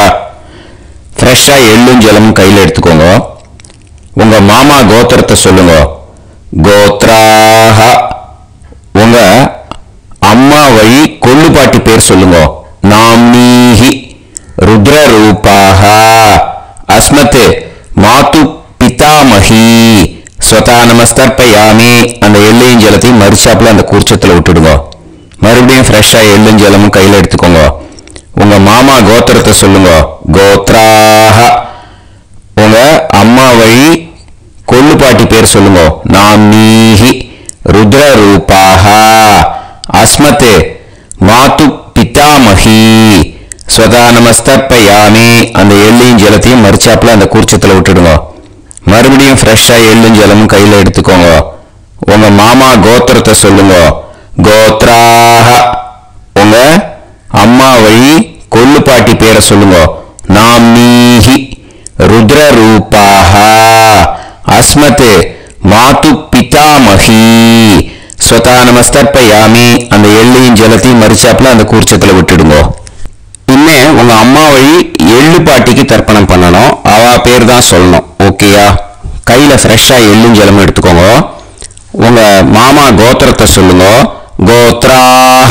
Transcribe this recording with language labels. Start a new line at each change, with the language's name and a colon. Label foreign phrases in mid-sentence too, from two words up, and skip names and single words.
Tamil: ஃப்ரெஷ்ஷா எள்ளும் ஜலமும் கையில எடுத்துக்கோங்க. உங்க மாமா கோத்திரத்தை சொல்லுங்க. கோத்ராஹ. உங்க அம்மா வழி கொள்ளு பாட்டி பேர் சொல்லுங்க.
Sanskrit: नाम्नीः रुद्र रूपाः. अस्मत् मातु पितामही स्वधा नमस्तर्पयामि.
Tamil: அந்த எள்ளையும் ஜலத்தையும் மறிச்சாப்புல அந்த கூர்ச்சத்துல விட்டுடுங்க. மறுபடியும் ஃப்ரெஷ்ஷா எள்ளும் ஜலமும் கையில எடுத்துக்கோங்க. உங்க மாமா கோத்திரத்தை சொல்லுங்க. கோத்ராஹ. உங்க அம்மா வழி கொள்ளு பாட்டி பேர் சொல்லுங்க.
Sanskrit: नाम्नीः रुद्र रूपाः. अस्मत् मातु पितामही स्वधा नमस्तर्पयामि.
Tamil: அந்த எள்ளையும் ஜலத்தையும் மறிச்சாப்புல அந்த கூர்ச்சத்துல விட்டுடுங்க. மறுபடியும் ஃப்ரெஷ்ஷா எள்ளும் ஜலமும் கையில எடுத்துக்கோங்க. உங்க மாமா கோத்திரத்தை சொல்லுங்க. கோத்ராஹ. உங்க அம்மா வழி கொள்ளு பாட்டி பேரை சொல்லுங்க.
Sanskrit: नाम्नीः रुद्र रूपाः. अस्मत् मातु पितामही स्वधा नमस्तर्पयामि.
Tamil: அந்த எள்ளையும் ஜலத்தையும் மறிச்சாப்புல அந்த கூர்ச்சத்துல விட்டுடுங்க. இன்னே உங்க அம்மா வழி எள்ளு பாட்டிக்கு தர்ப்பணம் பண்ணணும். அவா பேர் தான் சொல்லணும். ஓகேயா? கையில ஃப்ரெஷ்ஷா எள்ளும் ஜலமும் எடுத்துக்கோங்க. உங்க மாமா கோத்திரத்தை சொல்லுங்க. கோத்ராஹ.